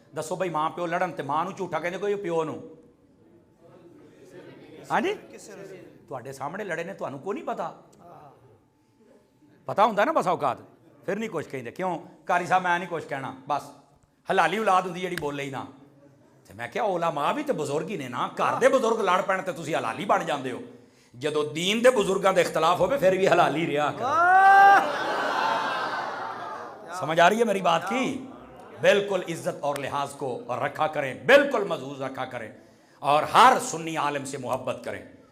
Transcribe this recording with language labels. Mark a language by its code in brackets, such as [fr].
[pa] دسو بھائی ماں پیو لڑن تے ماں نو جھوٹا کہندے کوئی پیو نو؟ ہاں جی تواڈے سامنے لڑے نے تانوں کو نہیں پتا؟ پتا ہوندا نا بس اوقات پھر نہیں کچھ کہندے. کیوں قاری صاحب میں نہیں کچھ کہنا، بس حلالی اولاد ہوندی جڑی بولے ہی نہ. تے میں کیا علماء بھی تے بزرگ ہی نے نا، گھر دے بزرگ لڑ پین تے تسی حلالی بن جاندے ہو. جدو دین دے بزرگاں دے اختلاف ہوے پھر بھی حلالی رہا کرو. سمجھ آ رہی ہے میری بات کی؟ [ur] بالکل عزت اور لحاظ کو رکھا کریں، بالکل محفوظ رکھا کریں، اور ہر سنی عالم سے محبت کریں.